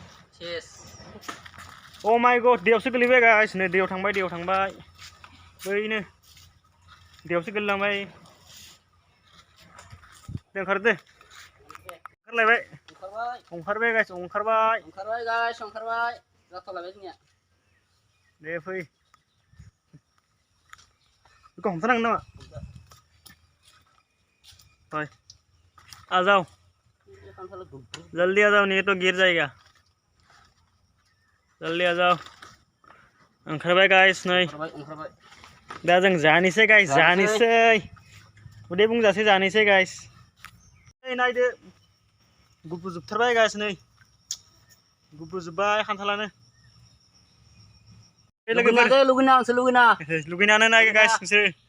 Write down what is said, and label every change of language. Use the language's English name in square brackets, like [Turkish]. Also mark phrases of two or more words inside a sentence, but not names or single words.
[English] oh my god [Bodo] दैयावसो गोलैबाय गाइस नै दैयाव थांबाय बैनो दैयावसो गोलैलांबाय ओंखारदो ओंखारलायबाय गाइस ओंखारबाय जाथ'लायबाय जोंनिया दे फै बेखौ हमथानांगोन नामा [Hindi] आ जाओ जल्दी आ जाओ नहीं तो गिर जाएगा जल्दी आ जाओ [Bodo] ओंखारबाय गाइस नै दा जों जानोसै गाइस जानोसै उदै बुंजासे जानोसै गाइस नै नायदो गुबुजोबथारबाय गाइस नै गुबुजोबबाय खान्थालानो लुगैनानै नाय गाइस नोंसोर